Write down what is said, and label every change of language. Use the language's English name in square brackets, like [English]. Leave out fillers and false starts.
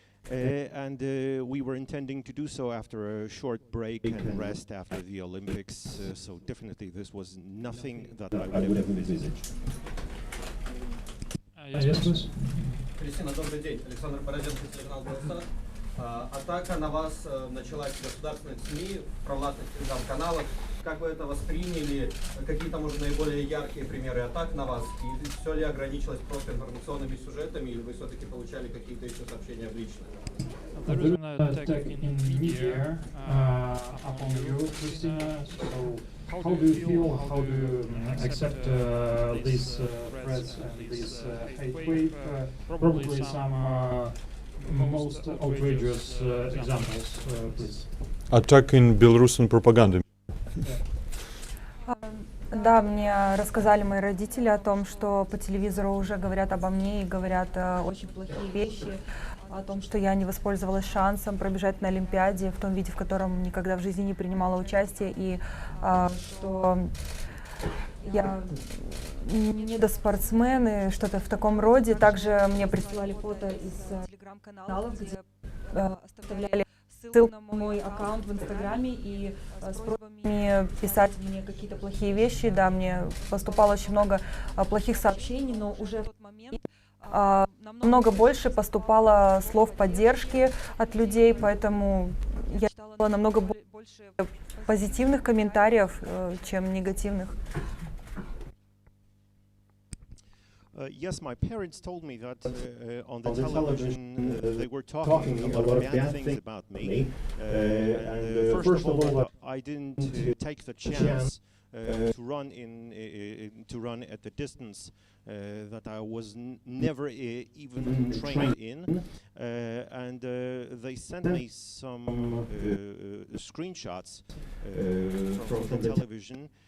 [English] And we were intending to do so after a short break and rest after the Olympics, so definitely this was nothing that I would have envisaged. Yes, please. [Russian] Кристина, добрый день. Александр Бороденко, телеканал «Белсат». Атака на вас началась в государственных СМИ, в провластных телеграм-каналах. Как вы это восприняли? Какие-то, может, наиболее яркие примеры атак на вас? И все ли ограничилось просто информационными сюжетами, или вы все-таки получали какие-то еще сообщения в личных? [English] There is an attack in media upon you, Christina. So, how do you feel? How do you accept these threats and this hate wave? Probably some most outrageous examples, please. Attack in Belarusian propaganda. [Russian] Да, мне рассказали мои родители о том, что по телевизору уже говорят обо мне и говорят очень плохие вещи, о том, что я не воспользовалась шансом пробежать на Олимпиаде в том виде, в котором никогда в жизни не принимала участие, и что я недоспортсмен и что-то в таком роде. Также мне присылали фото из телеграм-каналов, где оставляли ссылку на мой аккаунт в Инстаграме и с просьбами писать мне какие-то плохие вещи. Да, мне поступало очень много плохих сообщений, но уже в тот момент намного больше поступало слов поддержки от людей, поэтому я читала намного больше позитивных комментариев, чем негативных. [English] Yes, my parents told me that on the television they were talking a lot of bad things about me. First of all, that I didn't take the chance to run at the distance that I was never even trained in, and they sent me some screenshots from the television.